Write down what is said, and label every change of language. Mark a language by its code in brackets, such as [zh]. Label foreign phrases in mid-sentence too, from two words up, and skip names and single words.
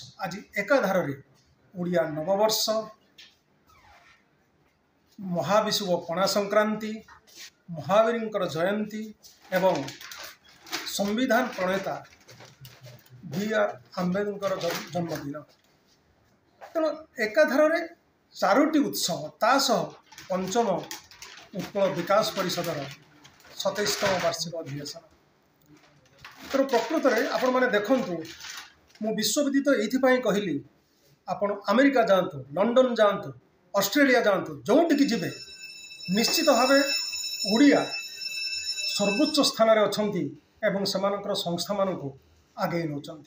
[or] ଆଜ ଏକାଧାର ଓଡ଼ିଆ ନବବର୍ଷ ମହାବିଷୁବ ପଣା ସଂକ୍ରାନ୍ତି ମହାବୀର ଜୟନ୍ତୀ ଏବଂ ସମ୍ବିଧାନ ପ୍ରଣେତା ବି ଆର ଆମ୍ବେଦକର ଜନ୍ମଦିନ। ତେଣୁ ଏକାଧାରରେ ଚାରୋଟି ଉତ୍ସବ ତା ସହ ପଞ୍ଚମ ଉତ୍କଳ ବିକାଶ ପରିଷଦର 27ତମ ବାର୍ଷିକ ଅଧିବେଶନ। ତେଣୁ ପ୍ରକୃତରେ ଆପଣମାନେ ଦେଖନ୍ତୁ, ମୁଁ ବିଶ୍ୱବିଦିତ ଏଇଥିପାଇଁ କହିଲି, ଆପଣ ଆମେରିକା ଯାଆନ୍ତୁ, ଲଣ୍ଡନ ଯାଆନ୍ତୁ, ଅଷ୍ଟ୍ରେଲିଆ ଯାଆନ୍ତୁ, ଯେଉଁଠିକି ଯିବେ ନିଶ୍ଚିତ ଭାବେ ଓଡ଼ିଆ ସର୍ବୋଚ୍ଚ ସ୍ଥାନରେ ଅଛନ୍ତି ଏବଂ ସେମାନଙ୍କର ସଂସ୍ଥାମାନଙ୍କୁ ଆଗେଇ ନେଉଛନ୍ତି।